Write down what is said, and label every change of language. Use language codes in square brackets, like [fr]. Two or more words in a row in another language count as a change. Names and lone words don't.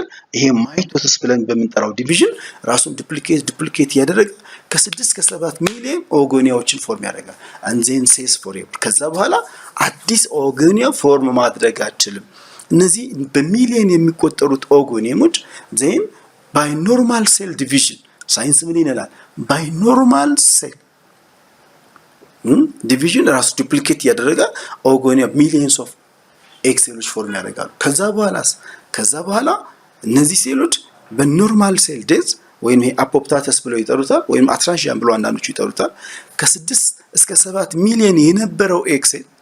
[am] ይሄ ማይቶሲስ ብለን በምንጠራው ዲቪዥን ራሱን ዱፕሊኬት ያደረገ ከ6 እስከ 7 ሚሊዮን ኦርጋኒያዎችን ፎርም ያደርጋል [en] and then says forever። [am] ከዛ በኋላ አዲስ ኦርጋኒያ ፎርም ማድረግ አይችልም። እነዚህ በሚሊዮን የሚቆጠሩት ኦርጋኒየሞች [en] then by normal cell division [am] ሳይንስ ምን ይላል? [en] by normal cell division [am] ራሱ ዱፕሊኬት ያደረገ ኦርጋኒያ [en] millions of egg [am] ሴሎች ፎርም ያደርጋሉ። ከዛ በኋላ እነዚህ ሴሎች በኖርማል [en] cell death [am] ወይም ይሄ አፖፕታተስ ብለው ይጠሩታል ወይም አትራንሺያን ብለው አንዳንዶቹ ይጠሩታል ከ6 እስከ 7 ሚሊዮን የነበረው ኤግ ሴል